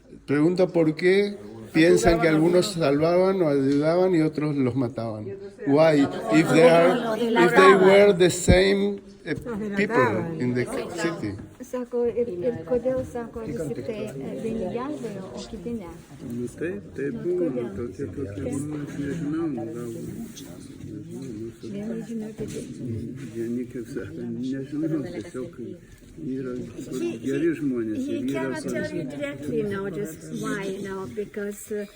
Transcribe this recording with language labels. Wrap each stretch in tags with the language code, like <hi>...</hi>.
<es>Pregunta por qué piensan que algunos salvaban o ayudaban y otros los mataban.</es> <en>Why? If they were the same people in the city.</en> <lt>Sako, ir kodėl, sako, vis tik tai vieni gelbėjo, o kiti ne. Tai buvo tokie, aš nežinau, gal... Vieni žino, kiti. Vieni, kaip sakant, nežinau, tiesiog yra geri žmonės.</lt> <en>He cannot tell you directly now just why now, because</en>